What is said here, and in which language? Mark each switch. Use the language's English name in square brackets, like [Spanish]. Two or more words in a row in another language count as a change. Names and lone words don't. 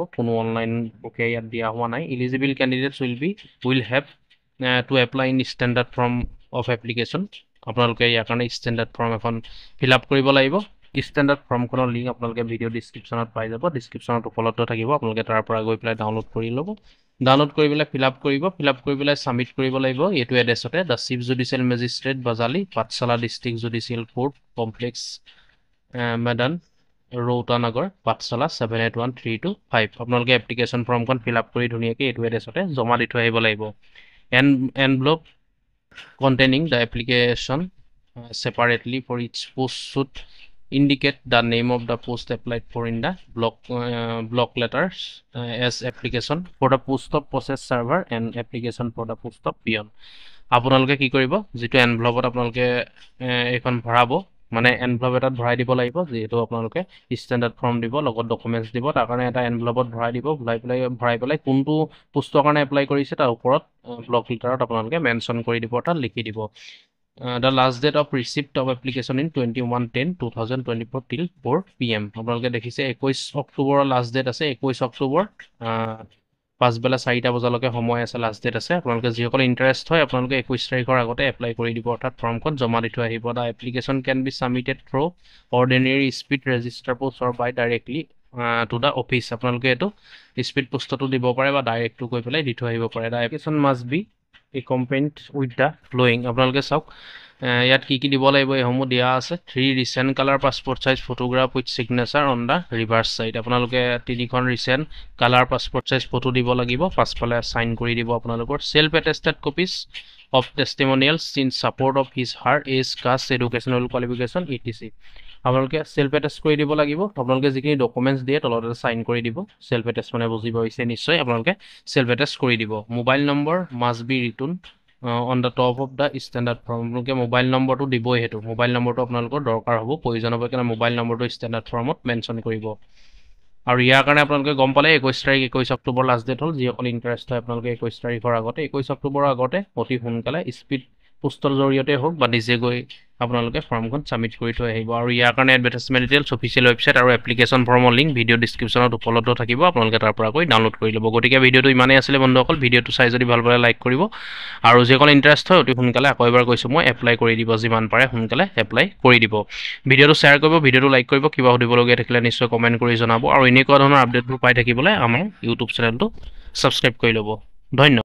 [Assamese] কোনো অনলাইন প্ৰক্ৰিয়া ইয়াত দিয়া হোৱা নাই [English] eligible candidates will have to apply in standard form of application [Assamese] আপোনালোকে ইয়াৰ কাৰণে [English] standard form [Assamese] এখন [English] fill up [Assamese] কৰিব লাগিব ষ্টেণ্ডাৰ্ড ফৰ্মখনৰ লিংক আপোনালোকে ভিডিঅ' ডিছক্ৰিপশ্যনত পাই যাব ডিছক্ৰিপশ্যনত উপলব্ধ থাকিব আপোনালোকে তাৰ পৰা গৈ পেলাই ডাউনলোড কৰি ল'ব ডাউনলোড কৰি পেলাই [English] fill up [Assamese] কৰি পেলাই ছাবমিট কৰিব লাগিব এইটো এড্ৰেছতে দ্য চিফ জুডিচিয়েল মেজিষ্ট্ৰেট বাজালি পাঠশালা ডিষ্ট্ৰিক্ট জুডিচিয়েল কোৰ্ট কমপ্লেক্স মেদান ৰৌতানগৰ পাঠশালা 781325 আপোনালোকে এপ্লিকেশ্যন ফৰ্মখন [English] fill up [Assamese] কৰি ধুনীয়াকৈ এইটো এড্ৰেছতে জমা দি থৈ আহিব লাগিব এনভেলপ [English] containing the application separately for each post should indicate the name of the post applied for in the block letters as application for the post of process server and application for the post of peon [Assamese] আপোনালোকে কি কৰিব যেটো এনভেলপত আপোনালোকে এখন ভৰাব মানে এনভেলপ এটাত ভৰাই দিব লাগিব যেটো আপোনালোকে [English] standard form [Assamese] দিব লগত ডকুমেন্টছ দিব তাৰ কাৰণে এটা এনভেলপত ভৰাই দিব ভৰাই পেলাই কোনটো পোষ্টৰ কাৰণে এপ্লাই কৰিছে তাৰ ওপৰত ব্লক লিটাৰত আপোনালোকে মেনশ্যন কৰি দিব তাত লিখি দিব [English] the last date of receipt of application in 21/10/2024 till 4 PM [Assamese] আপোনালোকে দেখিছে 21 অক্টোবৰৰ [English] last date [Assamese] আছে 21 অক্টোবৰ পাঁচবেলা 4টা বজালৈকে সময় আছে [English] last date [Assamese] আছে আপোনালোকে যিসকল ইন্টাৰেষ্ট হয় আপোনালোকে 21 তাৰিখৰ আগতে এপ্লাই কৰি দিব অৰ্থাৎ ফৰ্মখন জমা দি থৈ আহিব [English] the application can be submitted through ordinary speed register post or by directly to the office [Assamese] আপোনালোকে এটো স্পীড পোষ্টটো দিব পাৰে বা ডাইৰেক্ট গৈ পেলাই দি থৈ আহিব পাৰে [English] the application must be accompanied with the following [Assamese] আপোনালোকে চাওক ইয়াত কি দিব লাগিব এসমূহ দিয়া [English] আছে 3 recent color passport size photograph with signature on the reverse side [Assamese] আপোনালোকে তিনিখন [English] recent color passport size photo [Assamese] দিব লাগিব পাছফালে সাইন কৰি দিব আপোনালোকৰ [English] self attested copies of testimonials in support of his her age caste educational qualification etc আপোনালোকে self attest [Assamese] কৰি দিব লাগিব আপোনালোকে যিখিনি ডকুমেন্টছ দিয়ে তলতে সাইন কৰি দিব [English] self attest [Assamese] মানে বুজিব হৈছে নিশ্চয় আপোনালোকে [English] self attest [Assamese] কৰি দিব [English] mobile number must be written on the top of the standard form [Assamese] আপোনালোকে মোবাইল নম্বৰটো দিবই হেতু মোবাইল নম্বৰটো আপোনালোকৰ দৰকাৰ হ'ব প্ৰয়োজন হ'ব কাৰণ মোবাইল নম্বৰটো ষ্টেণ্ডাৰ্ড ফৰ্মত মেনশ্যন কৰিব আৰু ইয়াৰ কাৰণে আপোনালোকে গম পালে 21 তাৰিখ 21 অক্টোবৰ [English] last date [Assamese] হ'ল যিসকল ইন্টাৰেষ্ট হয় আপোনালোকে 21 তাৰিখৰ আগতে 21 অক্টোবৰৰ আগতে অতি সোনকালে স্পীড পোষ্টৰ জৰিয়তে হোক বা নিজে গৈ আপোনালোকে ফৰ্মখন সাবমিট কৰি থৈ আহিব আৰু ইয়াৰ কাৰণে [English] advertisement details official website [Assamese] আৰু এপ্লিকেশ্যন ফৰ্মৰ লিংক ভিডিঅ' ডেসক্ৰিপশ্যনত উপলব্ধ থাকিব আপোনালোকে তাৰ পৰা গৈ ডাউনলোড কৰি ল'ব গতিকে ভিডিঅ'টো ইমানেই আছিল বন্ধুসকল ভিডিঅ'টো চাই যদি ভাল পালে লাইক কৰিব আৰু যিসকল ইন্টাৰেষ্ট হয় অতি সোনকালে আকৌ এবাৰ কৈছো মই এপ্লাই কৰি দিব যিমান পাৰে সোনকালে এপ্লাই কৰি দিব ভিডিঅ'টো শ্বেয়াৰ কৰিব ভিডিঅ'টো লাইক কৰিব কিবা সুধিবলগীয়া থাকিলে নিশ্চয় কমেন্ট কৰি জনাব আৰু এনেকুৱা ধৰণৰ আপডেটবোৰ পাই থাকিবলৈ আমাৰ ইউটিউব চেনেলটো সাবস্ক্ৰাইব কৰি ল'ব ধন্যবাদ